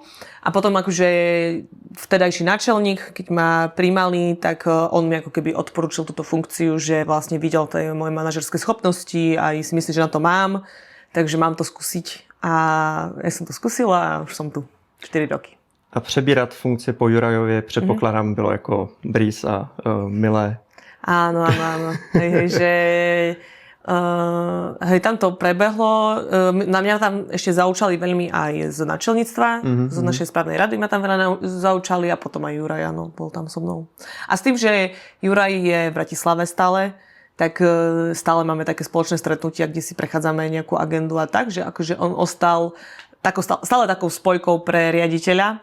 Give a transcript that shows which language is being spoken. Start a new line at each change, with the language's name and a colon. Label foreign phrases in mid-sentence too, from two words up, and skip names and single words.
Slovak: A potom akože vtedajší náčelník, keď ma prijímali, tak on mi ako keby odporúčil túto funkciu, že vlastne videl tie moje manažerské schopnosti a si myslí, že na to mám. Takže mám to skúsiť. A ja som to skúsila a už som tu 4 roky.
Czech: A přebírat funkci po Jurajově předpokládám bylo jako brýs a milé.
Slovak: Áno. Hej, tam to prebehlo. Na mňa tam ešte zaučali veľmi aj z náčelníctva, z našej správnej rady ma tam veľa zaučali a potom aj Juraj, áno, bol tam so mnou. A s tým, že Juraj je v Bratislave stále, tak stále máme také spoločné stretnutia, kde si prechádzame nejakú agendu a tak, že akože on ostal stále takou spojkou pre riaditeľa.